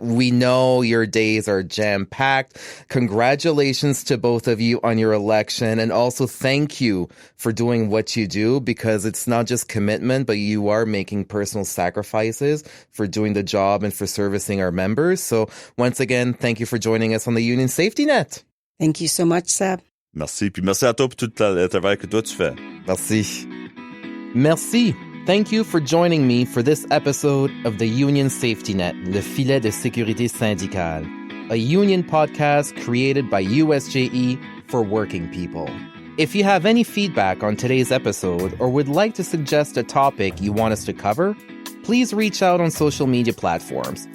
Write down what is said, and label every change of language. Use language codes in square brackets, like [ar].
[en] We know your days are jam-packed. Congratulations to both of you on your election. And also thank you for doing what you do, because it's not just commitment, but you are making personal sacrifices for doing the job and for servicing our members. So once again, thank you for joining us on the Union Safety Net. Thank you so much, Seb. [fr] Merci. Puis merci à toi pour tout le travail que toi tu fais. Merci. Merci. [en] Thank you for joining me for this episode of the Union Safety Net, Le Filet de Sécurité Syndicale, a union podcast created by USJE for working people. If you have any feedback on today's episode or would like to suggest a topic you want us to cover, please reach out on social media platforms.